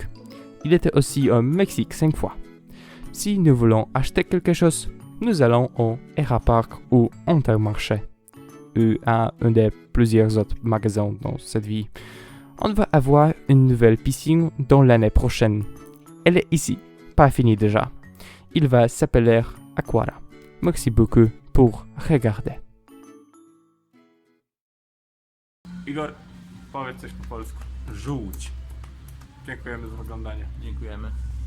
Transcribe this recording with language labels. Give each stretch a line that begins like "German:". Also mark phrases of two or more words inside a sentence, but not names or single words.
French: Il était aussi au Mexique 5 fois. Si nous voulons acheter quelque chose, nous allons au Erapark ou Intermarché, ou à un des plusieurs autres magasins dans cette ville. On va avoir une nouvelle piscine dans l'année prochaine. Elle est ici, pas finie déjà. Il va s'appeler Aquara. Merci beaucoup pour regarder.
Polish: Igor, powiedz coś po polsku. Żółć. Dziękujemy za oglądanie. Dziękujemy.